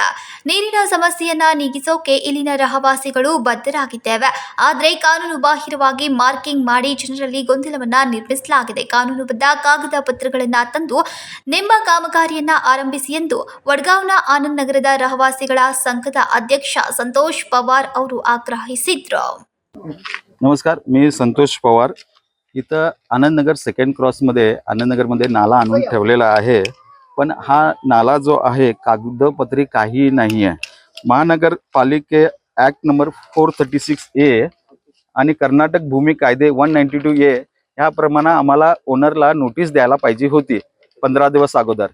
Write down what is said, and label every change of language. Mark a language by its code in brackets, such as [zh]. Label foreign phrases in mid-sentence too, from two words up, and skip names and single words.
[kn] ನೀರಿನ ಸಮಸ್ಯೆಯನ್ನ ನೀಗಿಸೋಕೆ ಇಲ್ಲಿನ ರಹವಾಸಿಗಳು ಬದ್ಧರಾಗಿದ್ದೇವೆ. ಆದರೆ ಕಾನೂನು ಬಾಹಿರವಾಗಿ ಮಾರ್ಕಿಂಗ್ ಮಾಡಿ ಜನರಲ್ಲಿ ಗೊಂದಲವನ್ನ ನಿರ್ಮಿಸಲಾಗಿದೆ. ಕಾನೂನುಬದ್ಧ ಕಾಗದ ಪತ್ರಗಳನ್ನ ತಂದು ನಿಮ್ಮ ಕಾಮಗಾರಿಯನ್ನ ಆರಂಭಿಸಿ ಎಂದು ವಡ್ಗಾಂವ್ನ ಆನಂದ್ नगರದ ರಹವಾಸಿಗಳ ಸಂಘದ ಅಧ್ಯಕ್ಷ संतोष पवार ಅವರು ಆಗ್ರಹಿಸಿದ್ರು. [mr] नमस्कार, मी संतोष पवार. इथं आनंदनगर सेकंड क्रॉसमध्ये आनंदनगरमध्ये नाला आणून ठेवलेला आहे, पण हा नाला जो आहे कागदपत्री काही नाही आहे. महानगरपालिके ॲक्ट नंबर 436A आणि कर्नाटक भूमी कायदे 192A ह्याप्रमाणे आम्हाला ओनरला नोटीस द्यायला पाहिजे होती 15 दिवस अगोदर.